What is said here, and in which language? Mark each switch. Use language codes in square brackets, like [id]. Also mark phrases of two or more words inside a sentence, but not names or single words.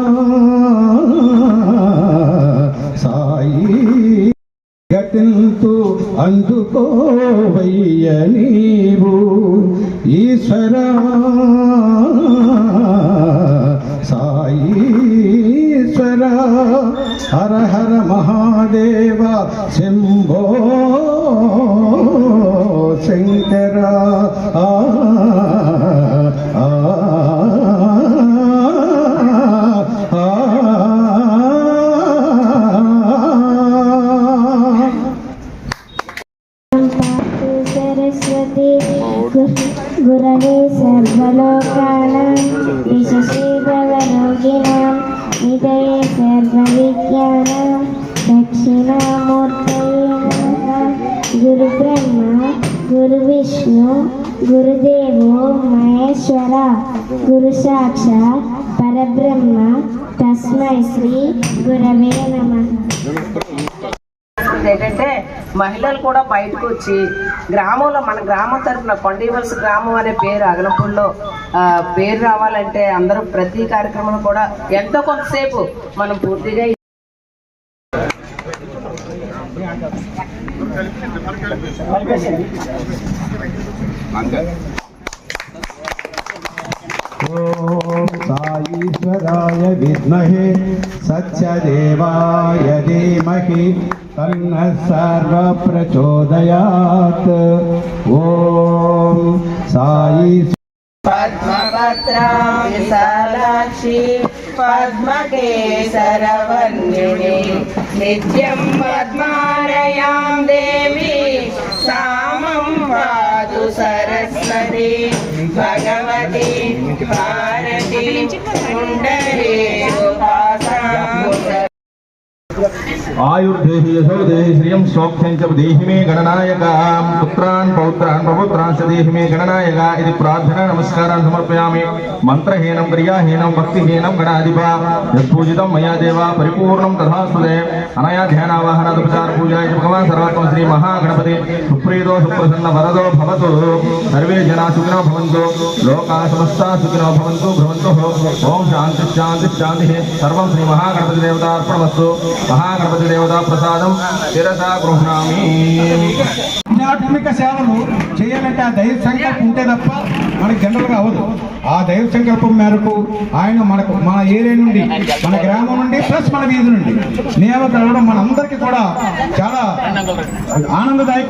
[te] సాయి గతింతు అందుకోవయ్య నీవు ఈశ్వరా సాయీశ్వరా [sa] హర హర మహాదేవ శంభో శంకర सरस्वती गुरवे सर्वलोकानां विशेषे भवरोगिणां निधये सर्वविद्यानां दक्षिणामूर्तये नमः। गुरुब्रह्मा गुरुविष्णु गुरुदेवो महेश्वरा गुरुसाक्षात् परब्रह्म तस्मै श्री गुरवे नमः। [te] ఏంటంటే మహిళలు కూడా బయటకు వచ్చి గ్రామంలో మన గ్రామం తరఫున కొండవలస గ్రామం అనే పేరు అగనపూడిలో పేరు రావాలంటే అందరూ ప్రతి కార్యక్రమం కూడా ఎంతో కొంతసేపు మనం పూర్తిగా [sa] साईश्वराय विद्महे सत्यदेवाय धीमहि तन्नः सर्वप्रचोदयात्। ॐ साई పద్మపత్రాక్షి పద్మకేసరవన్యుని నిత్యం పద్మాలయాం దేవి సామం పాదు సరస్వతి భగవతి భారతి పుండరీ आयुर्देहि यशो देहि श्रियं सौख्यं च देहि मे गणनायक पुत्रान् पौत्रान् प्रपुत्रान् च देहि मे गणनायक इति प्रार्थना नमस्कारान् समर्पयामि। मन्त्रहीनं क्रियाहीनं भक्तिहीनं गणाधिपा यत्पूजितं मया देवा परिपूर्णं तथास्तुते। अनया ध्यानावाहनादुपचार पूजा इति भगवान् सर्वात्मा श्री महागणपति सुप्रीतो सुप्रसन्न वरदो भवतु। सर्वे जना सुखिनो भवन्तु लोकाः समस्ताः सुखिनो भवन्तु भ्रमन्तु। ओम शान्ति शान्ति शान्तिः। सर्वं श्री महागणपति देवतार्पणमस्तु। महागणपति देवता प्रसादं शिरसा गृह्णामि। [te] ఆధ్యాత్మిక సేవలు చేయాలంటే ఆ దైవ సంకల్పం ఉంటే తప్ప మనకి జనరల్గా అవ్వదు. ఆ దైవ సంకల్పం మేరకు ఆయన మనకు మన ఏరియా నుండి మన గ్రామం నుండి ప్లస్ మన వీధి నుండి నియామకం అవ్వడం మనందరికీ కూడా చాలా ఆనందదాయకం.